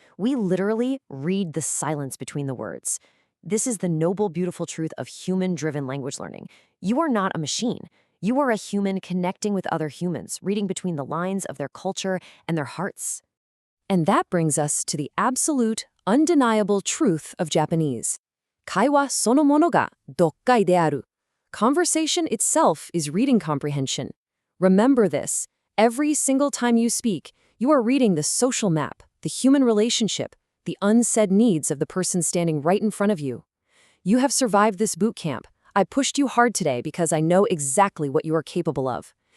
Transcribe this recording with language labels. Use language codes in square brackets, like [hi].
[en] We literally read the silence between the words. This is the noble, beautiful truth of human-driven language learning. You are not a machine. You are a human connecting with other humans, reading between the lines of their culture and their hearts. And that brings us to the absolute, undeniable truth of Japanese. [ja] 会話そのものが読解である. [en] Conversation itself is reading comprehension. Remember this. Every single time you speak, you are reading the social map, the human relationship, the unsaid needs of the person standing right in front of you. You have survived this boot camp. I pushed you hard today because I know exactly what you are capable of.